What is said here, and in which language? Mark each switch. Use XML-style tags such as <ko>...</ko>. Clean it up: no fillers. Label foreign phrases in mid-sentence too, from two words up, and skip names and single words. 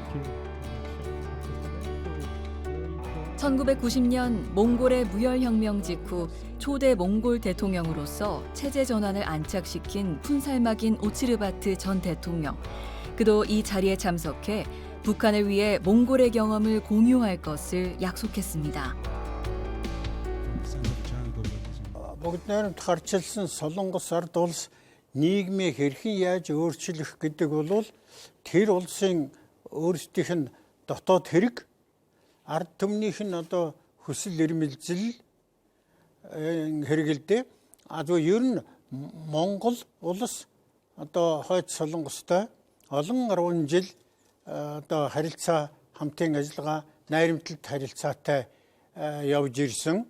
<ko>1990년 몽골의 무열혁명 직후 초대 몽골 대통령으로서 체제 전환을 안착시킨 푼살마긴 오치르바트 전 대통령. 그도 이 자리에 참석해 북한을 위해 몽골의 경험을 공유할 것을 약속했습니다.</ko> <mn>Бүгдээр харчилсан Солонгос ард улс нийгмийг хэрхэн яаж өөрчлөх гэдэг бол тэр улсын өөрсдийнх нь дотоод хэрэг ард түмнийх нь хүсэл эрмэлзэл хэрэгэлдэ ер нь Монгол улс одоо хойд Солонгостой олон 10 жил одоо харилцаа хамтын ажиллагаа найрамдлалт харилцаатай явж ирсэн.</mn>